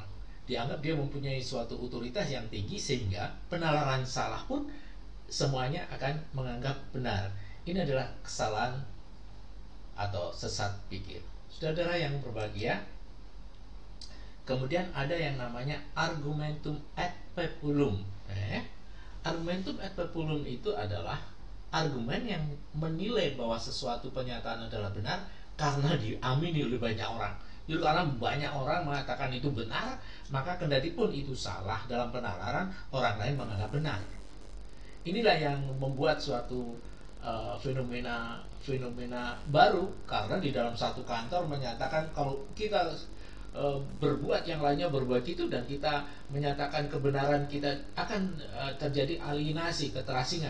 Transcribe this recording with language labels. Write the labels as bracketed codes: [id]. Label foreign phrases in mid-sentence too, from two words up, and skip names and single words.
[id] Dianggap dia mempunyai suatu otoritas yang tinggi sehingga penalaran salah pun semuanya akan menganggap benar. Ini adalah kesalahan atau sesat pikir. Saudara yang berbahagia, kemudian ada yang namanya [la] argumentum ad populum. Argumentum ad populum [id] itu adalah argumen yang menilai bahwa sesuatu pernyataan adalah benar karena diamini oleh banyak orang. Jadi karena banyak orang mengatakan itu benar, maka kendati pun itu salah dalam penalaran, orang lain menganggap benar. Inilah yang membuat suatu fenomena baru, karena di dalam satu kantor menyatakan kalau kita berbuat, yang lainnya berbuat itu, dan kita menyatakan kebenaran kita, akan terjadi alienasi, keterasingan.